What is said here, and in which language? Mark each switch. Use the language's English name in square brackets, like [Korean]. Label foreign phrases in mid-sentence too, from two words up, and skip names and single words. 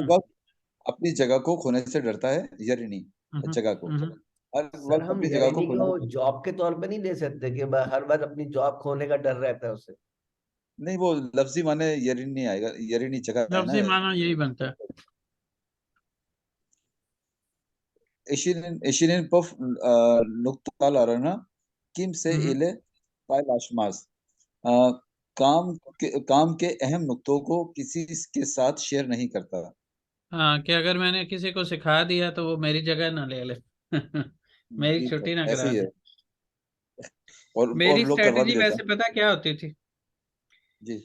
[Urdu] हम्म। وقت اپنی جگہ کو کھونے سے ڈرتا ہے. यरीनी हम्म। جگہ کو हम्म। हर सर वक्त हम اپنی جگہ کو यही खोने। کو جاب کے طور پہ نہیں لے سکتے کہ ہر بار اپنی جاب کھونے کا ڈر رہتا ہے اسے. نہیں، وہ لفظی معنی یرینی آئے گا، یرینی جگہ ہے نا. لفظی معنی یہی بنتا ہے. [Turkish] Eşinin puf noktalarına kimse हम्म। ile paylaşmaz. [Urdu] کام کے اہم نکتوں کو کسی کے ساتھ شیئر نہیں کرتا. ہاں، کہ اگر میں نے کسی کو سکھا دیا تو وہ میری جگہ نہ لے لے. मेरी जी छुट्टी सर, ना ऐसे करा ही दे। ہے۔ اور मेरी لوگ کروا بھی स्ट्रेटजी لیتے ہیں. ویسے پتا کیا ہوتی تھی? जी।